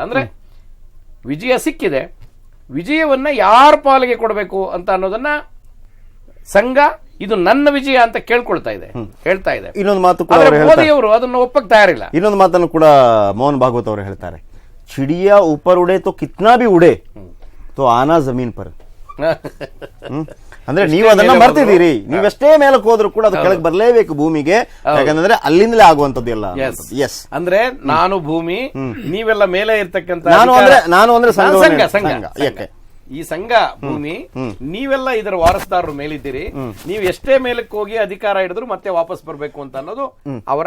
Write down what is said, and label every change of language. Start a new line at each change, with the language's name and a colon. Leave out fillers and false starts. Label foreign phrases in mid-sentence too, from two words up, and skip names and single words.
Kannada: ಅಂದ್ರೆ ವಿಜಯ ಸಿಕ್ಕಿದೆ, ವಿಜಯವನ್ನ ಯಾರ ಪಾಲಿಗೆ ಕೊಡಬೇಕು ಅಂತ ಅನ್ನೋದನ್ನ ಸಂಘ ಇದು ನನ್ನ ವಿಜಯ ಅಂತ ಹೇಳ್ತಾ ಇದೆ. ಇನ್ನೊಂದು ಮಾತು ಮೋದಿಯವರು ಅದನ್ನ ಒಪ್ಪಕ್ಕೆ ತಯಾರಿಲ್ಲ. ಇನ್ನೊಂದು ಮಾತನ್ನು ಕೂಡ ಮೋಹನ್ ಭಾಗವತ್ ಅವರು ಹೇಳ್ತಾರೆ,
Hindi: चिड़िया ऊपर उड़े तो कितना भी उड़े तो आना जमीन पर.
Kannada: ಅಂದ್ರೆ ನೀವು ಅದನ್ನ ಮರ್ತಿದ್ದೀರಿ, ನೀವೆಷ್ಟೇ ಮೇಲಕ್ಕೆ ಹೋದ್ರು ಕೂಡ ಅದು ಕೆಳಗೆ ಬರಲೇಬೇಕು ಭೂಮಿಗೆ, ಯಾಕಂದ್ರೆ ಅಲ್ಲಿಂದಲೇ ಆಗುವಂತದ್ದು ಎಲ್ಲ. ಎಸ್, ಅಂದ್ರೆ ನಾನು ಭೂಮಿ, ನೀವೆಲ್ಲ ಮೇಲೆ ಇರ್ತಕ್ಕಂಥ ನಾನು ಅಂದ್ರೆ ಸಂಘ, ಈ ಸಂಘ ಭೂಮಿ, ನೀವೆಲ್ಲ ಇದರ ವಾರಸುದಾರರು ಮೇಲಿದ್ದೀರಿ, ನೀವು ಎಷ್ಟೇ ಮೇಲಕ್ಕೆ ಹೋಗಿ ಅಧಿಕಾರ ಹಿಡಿದ್ರು ಮತ್ತೆ ವಾಪಸ್ ಬರಬೇಕು ಅಂತ ಅನ್ನೋದು ಅವರ.